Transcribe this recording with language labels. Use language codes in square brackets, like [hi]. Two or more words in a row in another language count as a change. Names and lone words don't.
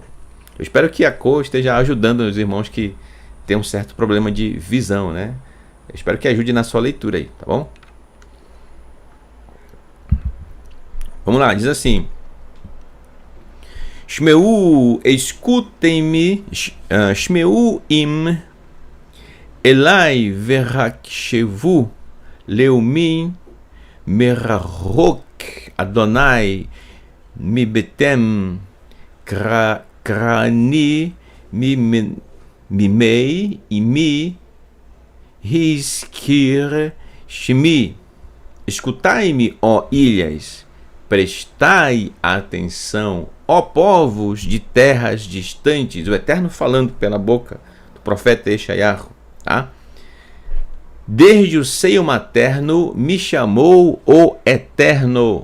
[pt] Eu espero que a cor esteja ajudando os irmãos que têm um certo problema de visão, né? Eu espero que ajude na sua leitura aí, tá bom? Vamos lá, diz assim: Shmeu, escutem-me, [he] שמעו איים, אלי והקשיבו, לאמים, מרחוק, אדוני, מבטן, קראני, ממעי, אמי, הזכיר, שמי. [pt] Escutai-me, ó ilhas, prestai atenção, ó povos de terras distantes. O Eterno falando pela boca do profeta Yeshayahu, tá? Desde o seio materno me chamou o Eterno.